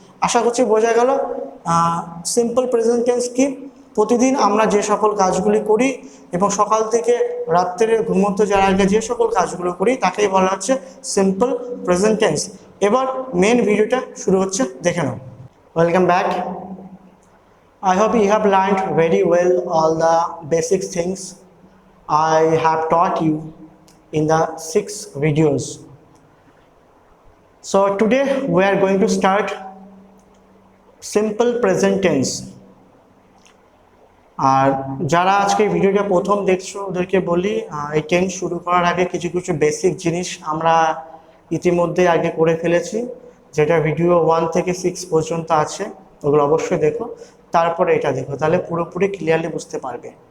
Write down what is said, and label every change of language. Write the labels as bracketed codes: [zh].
[bn] আশা করছি বোঝা গেল সিম্পল প্রেজেন্ট টেন্স কি। প্রতিদিন আমরা যে সকল কাজগুলি করি এবং সকাল থেকে রাত্রে ঘুমোতে যাওয়ার আগে যে সকল কাজগুলো করি তাকেই বলা হচ্ছে সিম্পল প্রেজেন্ট টেন্স। এবার মেন ভিডিওটা শুরু হচ্ছে, দেখে নাও। [en] Welcome back. I hope you have learned very well all the basic things I have taught you in the 6 videos. So today we are going to start simple present tense. [bn] আর যারা আজকে ভিডিওটা প্রথম দেখছো ওদেরকে বলি, এই টেন্স শুরু করার আগে কিছু কিছু বেসিক জিনিস আমরা ইতিমধ্যে আগে করে ফেলেছি, যেটা ভিডিও 1 থেকে 6 পর্যন্ত আছে, ওগুলো অবশ্যই দেখো, তারপরে এটা দেখো, তাহলে পুরোপুরি ক্লিয়ারলি বুঝতে পারবে।